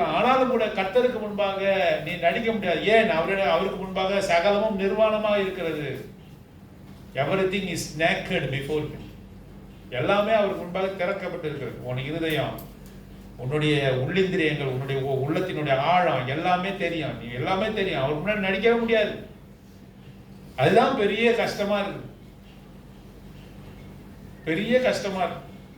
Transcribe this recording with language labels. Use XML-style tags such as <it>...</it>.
<ta>ஆனாலும் கூட கர்த்தருக்கு முன்பாக நீ நடிக்க முடியாது. ஏன்? அவருக்கு முன்பாக சகலமும் நிர்வாணமாக இருக்கிறது.</ta> <en>everything is naked before him.</en> <ta>எல்லாமே அவருக்கு முன்பாக திறக்கப்பட்டு இருக்கிறது. உன் இருதயம், உன்னுடைய உள்ளிந்திரியங்கள், உன்னுடைய உள்ளத்தினுடைய ஆழம் எல்லாமே தெரியும். நீ எல்லாமே தெரியும். அவருக்கு முன்னாடி நடிக்கவே முடியாது. அதுதான் பெரிய கஷ்டமா இருக்கு, பெரிய கஷ்டமா இருக்கு.</ta>